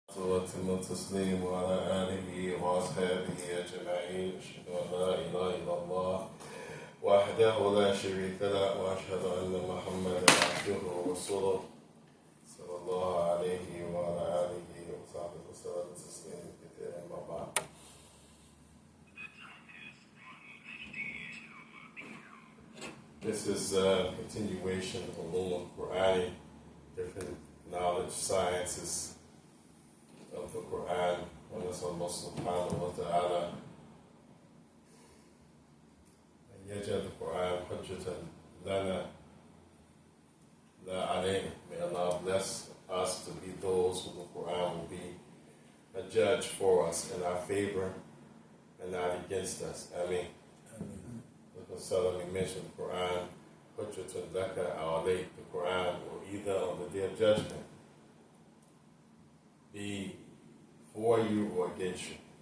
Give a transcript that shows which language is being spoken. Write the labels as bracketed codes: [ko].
[ar] وأتم التسليم وعلى آله وأصحابه أجمعين أشهد أن لا إله إلا الله وحده لا شريك له وأشهد أن محمدا عبده ورسوله صلى الله عليه وعلى آله وصحبه وسلم تسليما كثيرا أما بعد. [en] This is a continuation of Uloom, Quranic, different knowledge, sciences of the Quran. And that's Allah subhanahu wa ta'ala. [ar] يجعل القرآن حجة لنا لا علينا. [en] May Allah bless us to be those who the Quran will be a judge for us in our favor and not against us. Ameen. We mentioned the Quran, [ar] Hujjatun Laka aw alayk. [en] The Quran will either on the day of judgment be for you or against you.